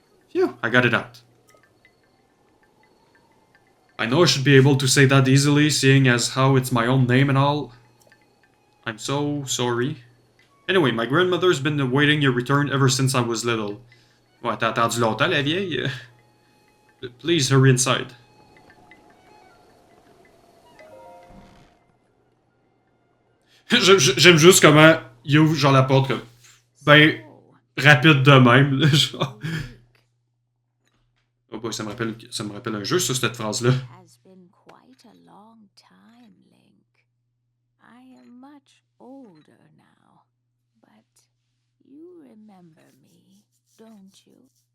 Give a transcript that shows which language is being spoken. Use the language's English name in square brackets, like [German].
[English] Phew, I got it out. I know I should be able to say that easily, seeing as how it's my own name and all. I'm so sorry. Anyway, my grandmother's been awaiting your return ever since I was little. [French] Ouais, t'as attendu longtemps, la vieille? [English] Please hurry inside. [French] J'aime juste comment il ouvre genre la porte comme ben rapide de même. Là, genre. Oh boy, ça me rappelle un jeu, ça, cette phrase-là. [English] Has been quite a long time, Link. I am much older now, but you remember me, don't you?